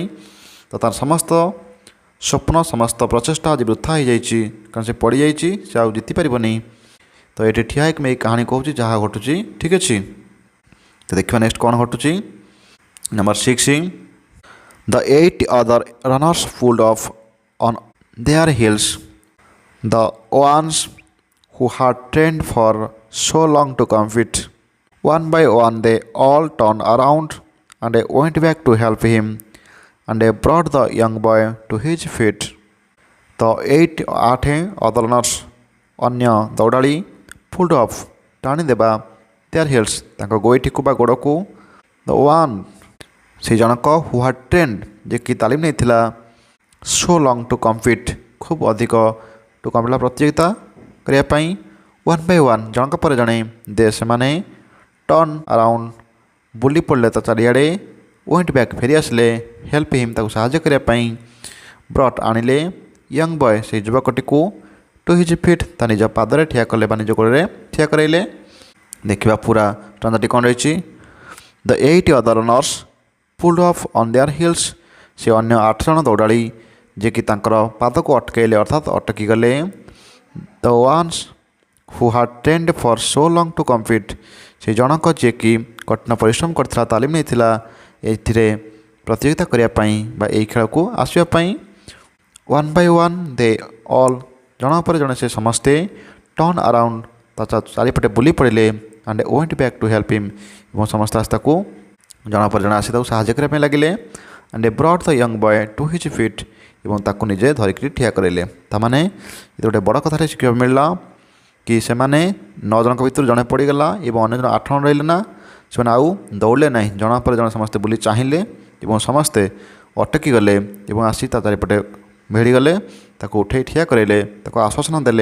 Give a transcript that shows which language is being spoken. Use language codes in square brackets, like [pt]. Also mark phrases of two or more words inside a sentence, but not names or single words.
[or] ତ ତା'ର ସମସ୍ତ ସ୍ୱପ୍ନ ସମସ୍ତ ପ୍ରଚେଷ୍ଟା ଆଜି ବୃଥା ହୋଇଯାଇଛି, କାରଣ ସେ ପଡ଼ିଯାଇଛି, ସେ ଆଉ ଜିତିପାରିବନି। ତ ଏଠି ଠିଆ ହେଇକି ମୁଁ ଏଇ କାହାଣୀ କହୁଛି ଯାହା ଘଟୁଛି। ଠିକ୍ ଅଛି, ତ ଦେଖିବା ନେକ୍ସଟ କ'ଣ ଘଟୁଛି। ନମ୍ବର 6, [en] the 8 other runners pulled off on their heels. The ones who had trained for so long to compete. One by one they all turned around and went back to help him and brought the young boy to his feet. The 8 other runners, [or] ଅନ୍ୟ ଦୌଡ଼ାଳି, [en] pulled off [or] ଟାଣିଦେବା, [en] their heels [or] ତାଙ୍କ ଗୋଇଠିକୁ ବା ଗୋଡ଼କୁ, [en] the one [or] ସେ ଜଣକ [en] who had trained [or] ଯେ କି ତାଲିମ ନେଇଥିଲା, [en] so long to compete [or] ଖୁବ୍ ଅଧିକ [en] to compete [or] ପ୍ରତିଯୋଗିତା କରିବା ପାଇଁ, [en] one by one [or] ଜଣଙ୍କ ପରେ ଜଣେ, ଦେ ସେମାନେ [en] turn around [or] ବୁଲି ପଡ଼ିଲେ ତା ଚାରିଆଡ଼େ, [en] went back [or] ଫେରି ଆସିଲେ, [en] help him [or] ତାକୁ ସାହାଯ୍ୟ କରିବା ପାଇଁ, ବ୍ରଟ୍ ଆଣିଲେ, [en] young boy [or] ସେହି ଯୁବକଟିକୁ, [en] to his feet [or] ତା ନିଜ ପାଦରେ ଠିଆ କଲେ ବା ନିଜ ଗୋଡ଼ରେ ଠିଆ କରାଇଲେ। ଦେଖିବା ପୁରା ଟ୍ରାନ୍ସଟି କ'ଣ ରହିଛି। [en] ଦ 8 other runners pulled off on their heels, [or] ସେ ଅନ୍ୟ 8 ଜଣ ଦୌଡ଼ାଳି ଯେ କି ତାଙ୍କର ପାଦକୁ ଅଟକାଇଲେ ଅର୍ଥାତ୍ ଅଟକିଗଲେ। [en] the ones who had trained for so long to compete, [or] ସେ ଜଣକ ଯିଏକି କଠିନ ପରିଶ୍ରମ କରିଥିଲା, ତାଲିମ ନେଇଥିଲା ଏଥିରେ ପ୍ରତିଯୋଗିତା କରିବା ପାଇଁ ବା ଏହି ଖେଳକୁ ଆସିବା ପାଇଁ। [en] one by one they all [or] ଜଣକ ପରେ ଜଣେ ସେ ସମସ୍ତେ [en] turn around [or] ତା ଚାରିପଟେ ବୁଲି ପଡ଼ିଲେ, [en] and went back to help him [or] ଏବଂ ସମସ୍ତେ ଆସି ତାକୁ ଜଣକ ପରେ ଜଣେ ଆସି ତାକୁ ସାହାଯ୍ୟ କରିବା ପାଇଁ ଲାଗିଲେ, [en] and brought the young boy to his feet [or] ଏବଂ ତାକୁ ନିଜେ ଧରିକିରି ଠିଆ କରାଇଲେ। ତା'ମାନେ ଏତେ ଗୋଟେ ବଡ଼ କଥାଟେ ଶିଖିବାକୁ ମିଳିଲା କି ସେମାନେ 9 ଜଣଙ୍କ ଭିତରୁ ଜଣେ ପଡ଼ିଗଲା ଏବଂ ଅନ୍ୟ ଜଣ 8 ଜଣ ରହିଲେ ନା, ସେମାନେ ଆଉ ଦୌଡ଼ିଲେ ନାହିଁ, ଜଣକ ପରେ ଜଣେ ସମସ୍ତେ ବୁଲି ଚାହିଁଲେ ଏବଂ ସମସ୍ତେ ଅଟକି ଗଲେ ଏବଂ ଆସି ତା ଚାରିପଟେ ଭିଡ଼ିଗଲେ, ତାକୁ ଉଠେଇ ଠିଆ କରାଇଲେ, ତାକୁ ଆଶ୍ୱାସନା ଦେଲେ।